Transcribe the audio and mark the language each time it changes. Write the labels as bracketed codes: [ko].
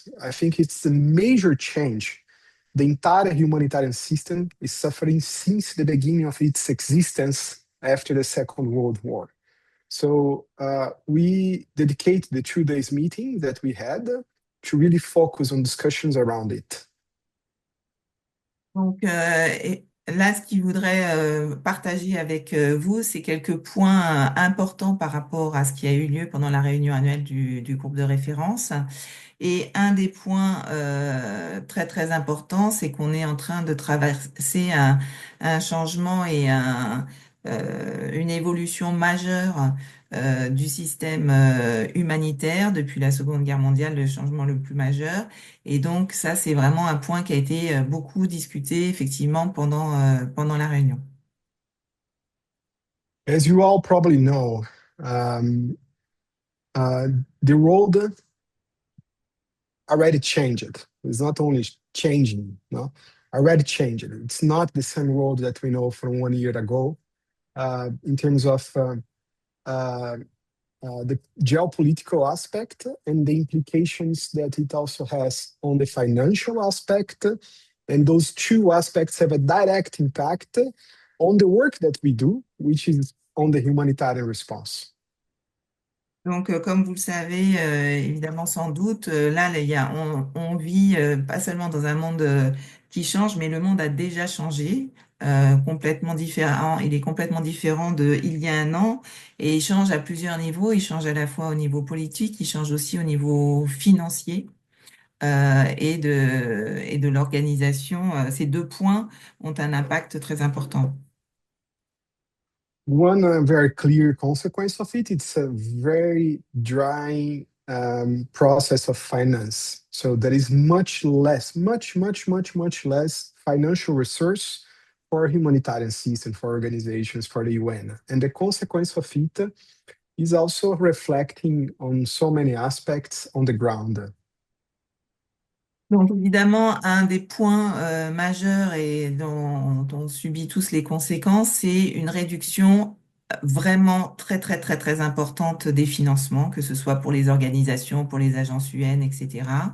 [en] I think it's a major change. The entire humanitarian system is suffering since the beginning of its existence after the Second World War. So we dedicate the 2 days meeting that we had to really focus on discussions around it. [fr] Donc là, ce qu'il voudrait partager avec vous, c'est quelques points importants par rapport à ce qui a eu lieu pendant la réunion annuelle du groupe de référence. Et un des points très très importants, c'est qu'on est en train de traverser un changement et une évolution majeure du système humanitaire depuis la Seconde Guerre mondiale, le changement le plus majeur. Et donc ça, c'est vraiment un point qui a été beaucoup discuté effectivement pendant la réunion. [en] As you all probably know, um, uh, the world already changed. It's not only changing, no, already changed. It's not the same world that we know from 1 year ago in terms of uh, the geopolitical aspect and the implications that it also has on the financial aspect. And those two aspects have a direct impact on the work that we do, which is on the humanitarian response. [fr] Donc, comme vous le savez, évidemment, sans doute, là, on vit pas seulement dans un monde qui change, mais le monde a déjà changé, complètement différent. Il est complètement différent de il y a un an et il change à plusieurs niveaux. Il change à la fois au niveau politique, il change aussi au niveau financier et de l'organisation. Ces deux points ont un impact très important. [en] One very clear consequence of it, it's a very dry process of finance. So there is much less, much less financial resource for humanitarian system, for organizations, for the UN. And the consequence of it is also reflecting on so many aspects on the ground. [fr] Donc évidemment, un des points majeurs et dont on subit tous les conséquences, c'est une réduction vraiment très importante des financements, que ce soit pour les organisations, pour les agences UN, etc.